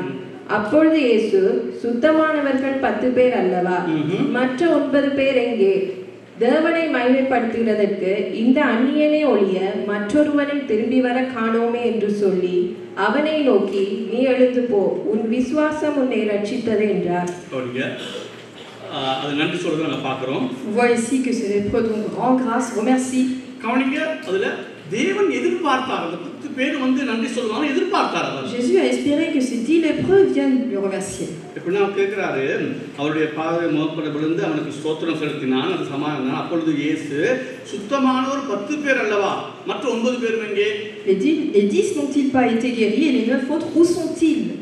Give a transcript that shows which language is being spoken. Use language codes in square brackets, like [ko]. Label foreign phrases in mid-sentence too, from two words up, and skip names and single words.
[ta] அப்பொழுது இயேசு, சுத்தமானவர்கள் 10 பேர் அல்லவா, மற்ற 9 பேர் எங்கே? தேவனை மகிமைப்படுத்துகிறதற்கு இந்த அந்நியனே ஒழிய மற்றொருவனை திரும்பி வர காணோமே என்று சொல்லி அவனை நோக்கி, நீ எழுந்து போ, உன் விசுவாசம் உன்னை ரட்சித்தது என்றார். [fr] On voit ici que ces lépreux dont grande grâce remercie. Jésus a espéré que ces 10 lépreux viennent le remercier. Les 10 n'ont-ils pas été guéris et les 9 autres, où sont-ils?